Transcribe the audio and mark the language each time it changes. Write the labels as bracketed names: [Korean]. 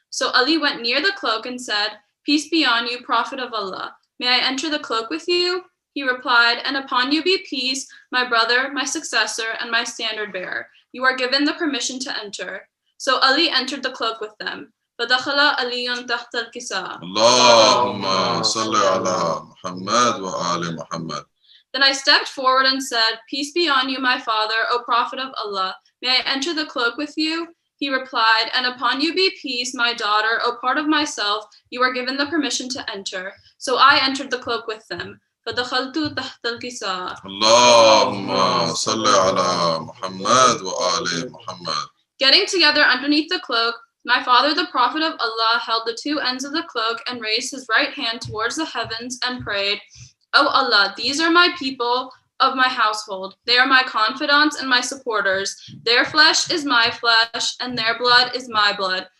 [English] So Ali went near the cloak and said, "Peace be on you, Prophet of Allah. May I enter the cloak with you?" He replied, "And upon you be peace, my brother, my successor, and my standard bearer. You are given the permission to enter." So Ali entered the cloak with them. [Arabic] فَدَخَلَ عَلِيٌّ تَحْتَ الْكِسَاءِ. اللهم صل على محمد وآل محمد. [English] Then I stepped forward and said, "Peace be on you, my father, O Prophet of Allah. May I enter the cloak with you?" He replied, "And upon you be peace, my daughter, O part of myself. You are given the permission to enter." So I entered the cloak with them. [Arabic] فَدَخَلْتُ تَحْتَ الْكِسَاءِ. اللهم صل على محمد وآل محمد. [English] Getting together underneath the cloak, my father, the Prophet of Allah, held the two ends of the cloak and raised his right hand towards the heavens and prayed, "O Allah, these are my people of my household. They are my confidants and my supporters. Their flesh is my flesh, and their blood is my blood.